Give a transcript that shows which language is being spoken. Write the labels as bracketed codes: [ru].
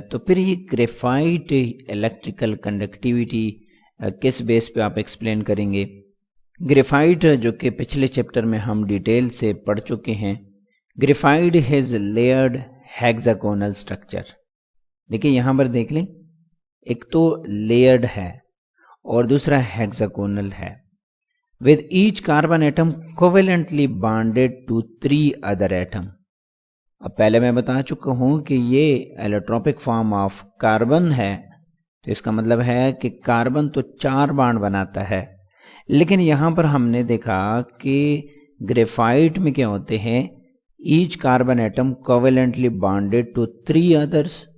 [ur] تو پھر یہ گریفائٹ الیکٹریکل کنڈکٹیوٹی کس بیس پہ آپ ایکسپلین کریں گے؟ گریفائٹ جو کہ پچھلے چیپٹر میں ہم ڈیٹیل سے پڑھ چکے ہیں، [en] Graphite has layered hexagonal structure. [ur] دیکھیں یہاں پر دیکھ لیں، ایک تو لیئرڈ ہے اور دوسرا ہیگزاگونل ہے. [en] with each carbon atom covalently bonded to 3 other atom. [ur] اب پہلے میں بتا چکا ہوں کہ یہ ایلوٹروپک فارم آف کاربن ہے، تو اس کا مطلب ہے کہ کاربن تو 4 بانڈ بناتا ہے، لیکن یہاں پر ہم نے دیکھا کہ گریفائٹ میں کیا ہوتے ہیں، [en] Each carbon atom covalently bonded to 3 others.